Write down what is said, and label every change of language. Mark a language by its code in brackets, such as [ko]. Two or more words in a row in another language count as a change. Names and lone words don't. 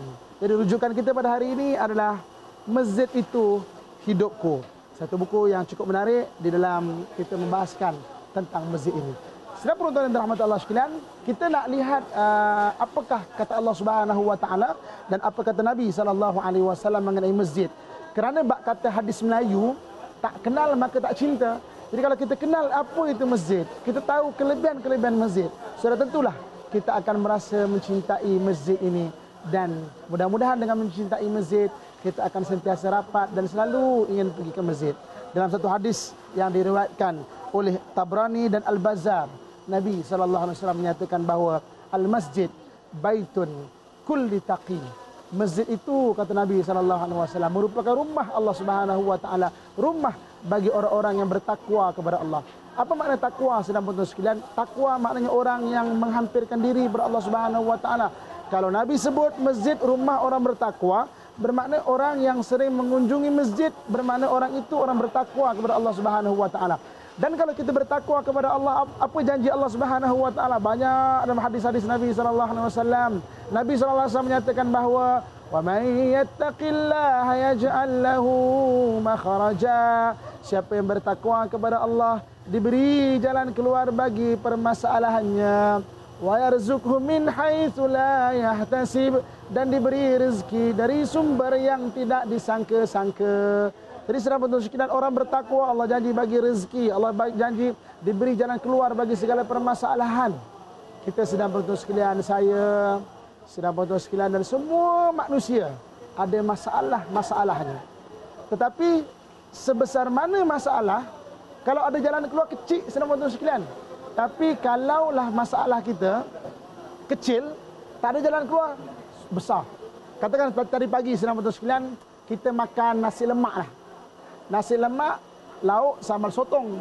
[ms] Jadi rujukan kita pada hari ini adalah Masjid Itu Hidupku. Satu buku yang cukup menarik di dalam kita membahaskan tentang masjid ini. Sedang penonton dan rahmat Allah sekalian, kita nak lihat apakah kata Allah [ar] سبحانه وتعالى [ms] dan apa kata Nabi [ar] صلى الله عليه وسلم [ms] mengenai masjid. Kerana bab kata hadis Melayu, tak kenal maka tak cinta. Jadi kalau kita kenal apa itu masjid, kita tahu kelebihan-kelebihan masjid, sudah tentulah kita akan merasa mencintai masjid ini, dan mudah-mudahan dengan mencintai masjid kita akan sentiasa rapat dan selalu ingin pergi ke masjid. Dalam satu hadis yang diriwayatkan oleh Tabrani dan Al-Bazzar, Nabi SAW menyatakan bahawa [ar] المسجد بيت كل تقي. [ms] Masjid itu, kata Nabi SAW, merupakan rumah Allah [ar] سبحانه وتعالى, [ms] rumah bagi orang-orang yang bertakwa kepada Allah. Apa makna takwa, sedang penonton sekalian? Takwa maknanya orang yang menghampirkan diri kepada Allah [ar] سبحانه وتعالى. [ms] Kalau Nabi sebut masjid rumah orang bertakwa, bermakna orang yang sering mengunjungi masjid, bermakna orang itu orang bertakwa kepada Allah [ar] سبحانه وتعالى. [ms] Dan kalau kita bertakwa kepada Allah, apa janji Allah [ar] سبحانه وتعالى? [ms] Banyak dalam hadis-hadis Nabi [ar] صلى الله عليه وسلم. [ms] Nabi [ar] صلى الله عليه وسلم [ms] menyatakan bahawa [ar] ومن يتق الله يجعل له مخرجا. [ms] Siapa yang bertakwa kepada Allah, diberi jalan keluar bagi permasalahannya. [ar] ويرزقه من حيث لا يحتسب, [ms] dan diberi rezeki dari sumber yang tidak disangka-sangka. Jadi sedang penonton sekalian, orang bertakwa Allah janji bagi rezeki, Allah janji diberi jalan keluar bagi segala permasalahan. Kita sedang penonton sekalian, saya sedang penonton sekalian dan semua manusia ada masalahnya. Tetapi sebesar mana masalah, kalau ada jalan keluar kecil, sedang penonton sekalian. Tapi kalaulah masalah kita kecil, tak ada jalan keluar, besar. Katakan tadi pagi, sedang penonton sekalian, kita makan nasi lemak lah. Nasi lemak, lauk sambal sotong.